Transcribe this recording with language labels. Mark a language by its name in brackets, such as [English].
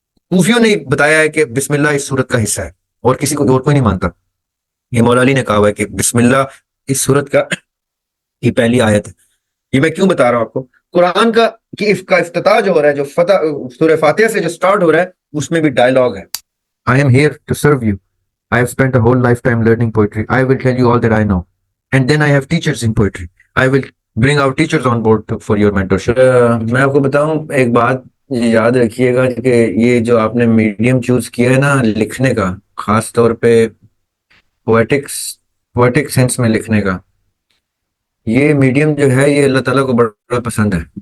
[Urdu] کوفیوں نے بتایا ہے کہ بسم اللہ اس صورت کا حصہ ہے، اور کسی کو اور کوئی نہیں مانتا۔ یہ مولا علی نے کہا ہوا ہے کہ بسم اللہ اس صورت کا یہ پہلی آیت ہے۔ یہ میں کیوں بتا رہا ہوں آپ کو؟ قرآن کا کا افتتاح جو ہو رہا ہے، جو سورہ فاتحہ سے جو سٹارٹ ہو رہا ہے، اس میں بھی ڈائلاگ ہے۔ [English] I am here to serve you. I have spent a whole lifetime learning poetry. I will tell you all that I know. And then I have teachers in poetry. I will bring our teachers on board for your mentorship. [Urdu] میں آپ کو بتاؤں ایک بات یاد رکھیے گا کہ یہ جو آپ نے میڈیم چوز کیا ہے نا لکھنے کا، خاص طور پہ پویٹک سینس میں لکھنے کا، یہ میڈیم جو ہے یہ اللہ تعالیٰ کو بڑا پسند ہے۔